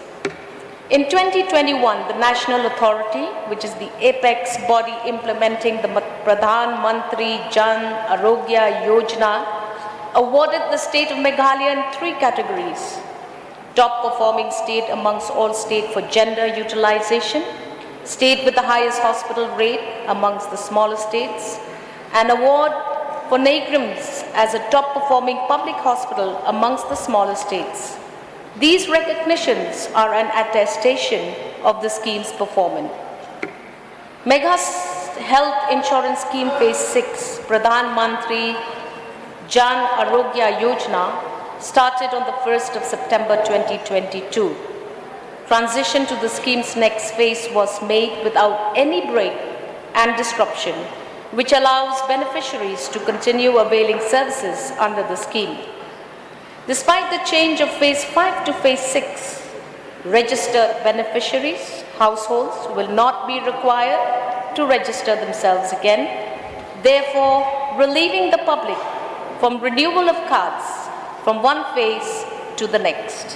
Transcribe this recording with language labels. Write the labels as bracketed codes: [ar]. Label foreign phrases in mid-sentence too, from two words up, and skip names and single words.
[en] In 2021, the national authority, which is the apex body implementing the Pradhan Jan Arogya Yojana, awarded the state of Meghalaya in 3 categories: top performing state amongst all states for gender utilization, state with the highest hospital rate amongst the smaller states, and award for Nagrams as a top performing public hospital amongst the smaller states. These recognitions are an attestation of the scheme's performance. Megha's Health Insurance Scheme Phase 6, Pradhan Mantri Jan Arogya Yojana, started on the 1st of September 2022. Transition to the scheme's next phase was made without any break and disruption, which allows beneficiaries to continue availing services under the scheme. Despite the change of Phase 5 to Phase 6, registered beneficiaries, households will not be required to register themselves again, therefore relieving the public from renewal of cards from one phase to the next.